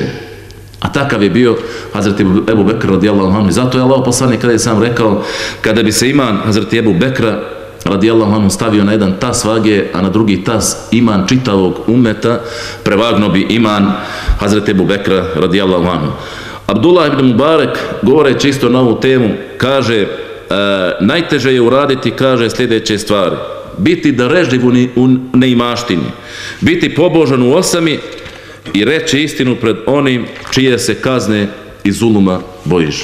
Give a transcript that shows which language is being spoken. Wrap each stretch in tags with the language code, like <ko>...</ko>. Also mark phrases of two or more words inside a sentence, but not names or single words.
<bs>A takav je bio Hazreti Ebu Bekr</bs> <ar>رضي الله عنه.</ar> <bs>I zato je Allah poslanik kada je sam rekao, kada bi se iman Hazreti Ebu Bekra</bs> <ar>رضي الله عنه</ar> <bs>stavio na jedan tas vage, a na drugi tas iman čitavog ummeta, prevagno bi iman Hazreti Ebu Bekra</bs> <ar>رضي الله عنه.</ar> <bs>Abdullah ibn Mubarak, govoreći isto na ovu temu, kaže, najteže je uraditi, kaže, sljedeće stvari: biti darežljiv u neimaštini, biti pobožan u osami i reći istinu pred onim čije se kazne i zuluma bojiš.</bs>